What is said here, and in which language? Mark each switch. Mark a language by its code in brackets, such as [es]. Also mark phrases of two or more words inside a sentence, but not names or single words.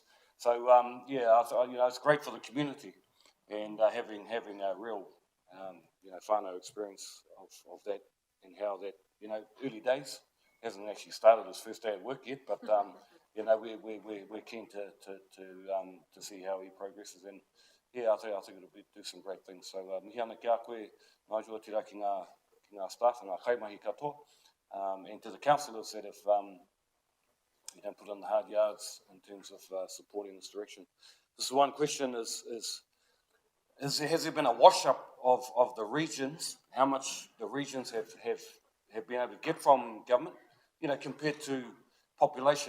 [en] So yeah, you know, it's great for the community, and having a real you know whānau experience of that, and how that, you know, early days. Hasn't actually started his first day at work yet, but you know we're keen to see how he progresses, and yeah, I think it'll do some great things. [mi] So mihi ana ki a koe, Nigel, tira ki ngā [en] staff and [mi] ngā kaimahi katoa, [en] and to the councillors that have you know put in the hard yards in terms of supporting this direction. This one question is has there been a wash up of the regions? How much the regions have been able to get from government, you know, compared to population?